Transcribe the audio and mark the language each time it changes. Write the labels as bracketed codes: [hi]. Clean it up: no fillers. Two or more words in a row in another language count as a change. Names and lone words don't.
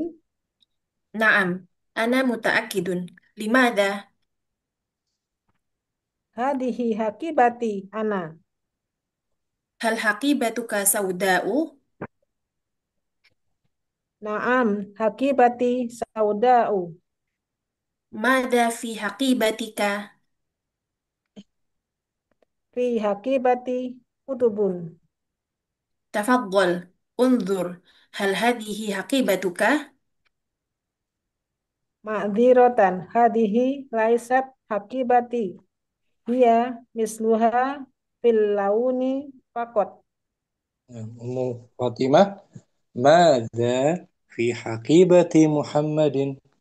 [ar] نعم، أنا متأكد. لماذا? هذه حقيبتي أنا. هل حقيبتك سوداء? نعم، حقيبتي سوداء. ماذا في حقيبتك? في حقيبتي كتب. تفضل. انظر. هل هذه حقيبتك? معذرة هذه ليست حقيبتي. هي مثلها في اللون فقط. أم فاطمة ماذا في حقيبة محمد?